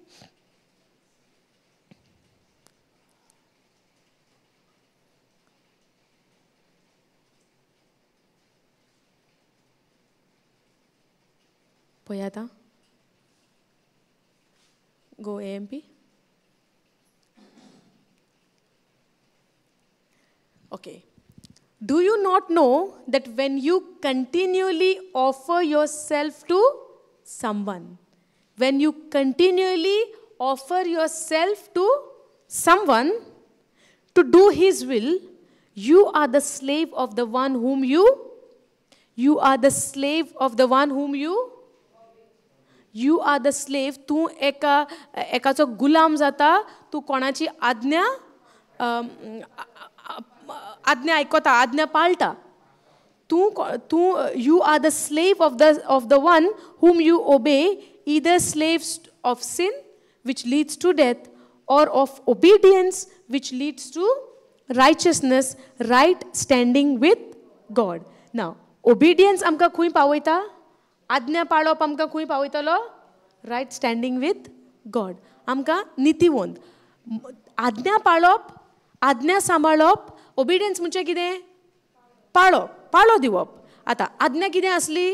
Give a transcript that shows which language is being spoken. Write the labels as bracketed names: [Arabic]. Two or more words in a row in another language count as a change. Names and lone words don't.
[Konkani] पळय आतां, गो AMP. [English] Okay. Do you not know that when you continually offer yourself to someone, when you continually offer yourself to someone to do his will, you are the slave of the one whom you are the slave of the one whom you are the slave. [Konkani] तू एकाचो गुलाम जाता, तू कोणाची आज्ञा आयकोता, आज्ञा पाळटा. [English] तू you are the slave of the one whom you obey, either slaves of sin which leads to death or of obedience which leads to righteousness, right standing with God. [Konkani] Now, obedience आमकां खंय पावयता? आज्ञा पाळप आमकां खंय पावयतलो? [English] right standing with God. [Konkani] आमकां नितीवंत. आज्ञा पाळप, आज्ञा सांबाळप. ओबिडियन्स म्हणजे कितें? पाळो दिवप. आतां आज्ञा कितें आसली?